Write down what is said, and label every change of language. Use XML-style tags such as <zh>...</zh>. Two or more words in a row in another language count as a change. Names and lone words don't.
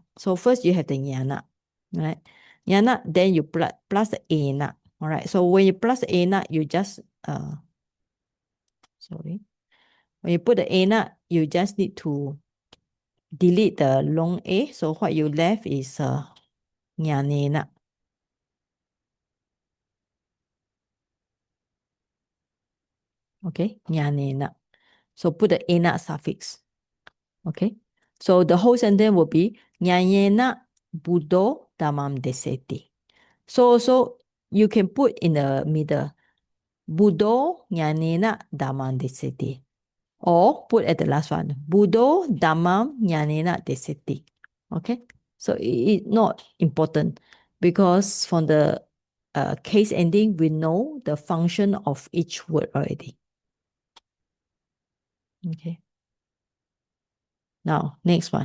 <en>So first you have the jnana, right? Jnana, then you plus the ena, all right? So when you plus the ena, you just sorry. When you put the ena, you just need to delete the long a. So what you left is jnanena. Okay, jnanena. So put the ena suffix. Okay, so the whole sentence will be</en> <pi>jnanena buddho dhammam deseti.</pi> <en>So you can put in the middle</en> <pi>buddho jnanena dhammam deseti.</pi> <en>Or put at the last one,</en> <pi>Buddho Dhammam Jnanena Deseti.</pi> <en>Okay, so it's not important because from the case ending, we know the function of each word already. Okay. Now, next one.</en>